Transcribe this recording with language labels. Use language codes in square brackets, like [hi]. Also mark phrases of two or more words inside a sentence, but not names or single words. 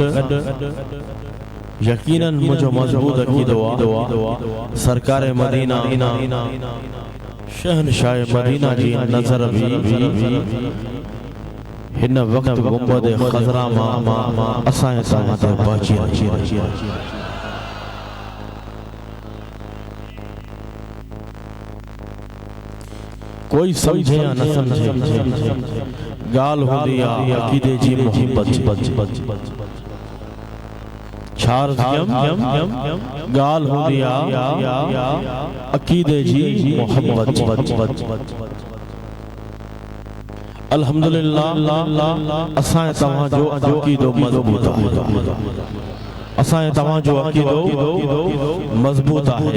[sd] यकीनन मुंहिंजो मज़बूत अक़ीदो आहे सरकार मदीना शहनशाह मदीना जी नज़र भी हिन वक्त गुंबद खज़रा मां असांजे सां ते पहुची रही आहे। कोई समझे या न समझे गाल होंदी आहे अक़ीदे जी मोहब्बत छार गाल होंदी आहे अक़ीदे जी मोहब्बत। अल्हम्दुलिल्लाह असांजे तव्हांजो अक़ीदो मज़बूत आहे, असांजे तव्हांजो अक़ीदो मज़बूत आहे।